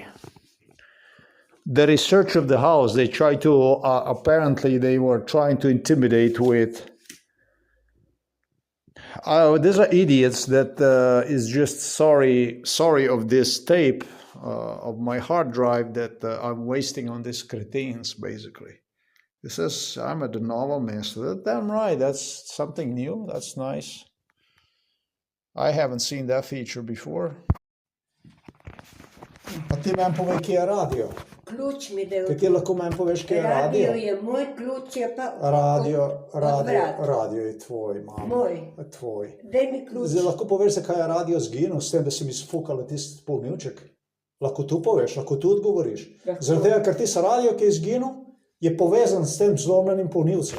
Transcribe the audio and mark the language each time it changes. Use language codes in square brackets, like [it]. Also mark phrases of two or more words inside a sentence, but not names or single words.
[en] The research of the house, they tried to, apparently they were trying to intimidate with These are idiots that is just sorry of this tape of my hard drive that I'm wasting on these cretins, basically. It says I'm a novel master. Damn right, that's something new. That's nice. I haven't seen that feature before. [sl] A ti meni povej, kje je radio? Ključ mi da Kaj ti lahko meni poveš, kje je radio? radio je moj, ključ je pa Radio je tvoj, mama. Moj. Tvoj. Daj mi ključ. Zdaj lahko poveš, zakaj je radio zginil s tem, da si mi sfukala tisti polnilček? Lahko tu poveš, lahko tu odgovoriš. Zaradi tega, ker tisti radio, ki je zginil, je povezan s tem zlomljenim polnilcem.